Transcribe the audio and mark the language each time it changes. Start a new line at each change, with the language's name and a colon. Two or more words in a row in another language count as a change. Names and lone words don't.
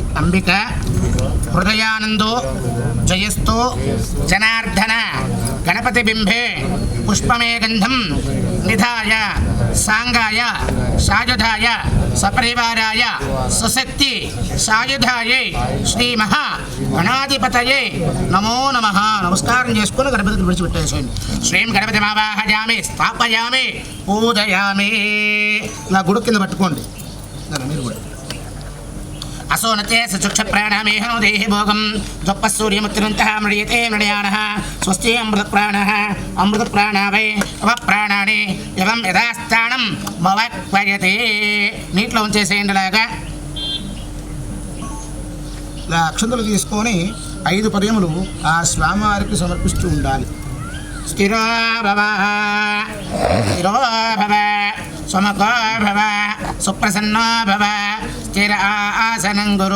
Sanskrit: అంబిక హృదయానందో జయస్తో జనార్దన గణపతి బింబే పుష్పమే గంధం నిధాయ సాంగాయ సాయుధాయ సపరివారాయ సశక్తి సాయుధాయే శ్రీ మహా గణాధిపతయే నమో నమః.
Telugu: నమస్కారం చేసుకుని గణపతిని విడిచిపెట్టేసేయండి.
Sanskrit: శ్రీం గణపతి మావాహయామి స్థాపయామి పూజయామి.
Telugu: నా గుడి కింద పట్టుకోండి. మీరు కూడా
Sanskrit: असोनते सचुक्ष प्राणामेहो देहि भोगं जप सूर्यमुत्तिरन्तः मृडीयते मृडयानः स्वस्ति अमृत प्राणः वै अव प्राणानि एवं यथास्थानं मवक्वयते.
Telugu: నీటిలో ఉంచేసేయండిలాగా. అక్షంతలు తీసుకొని 5 పర్యములు ఆ స్వామివారికి సమర్పిస్తూ ఉండాలి.
Sanskrit: స్థిరో భవ స్థిరో భవ సమకో భవ సుప్రసన్నో భవ స్థిర ఆసనం గురు.